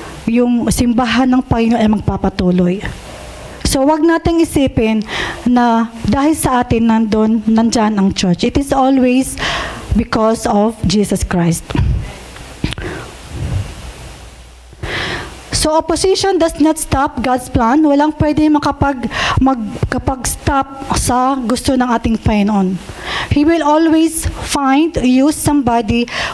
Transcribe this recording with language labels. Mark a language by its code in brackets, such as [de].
[tl] Yung simbahan ng Panginoon ay magpapatuloy. So, wag nating isipin na dahil sa atin nandyan ang church. [en] It is always because of Jesus Christ. So, opposition does not stop God's plan. [tl] Walang pwede makapag-stop sa gusto ng ating Panginoon. [en] He will always use somebody.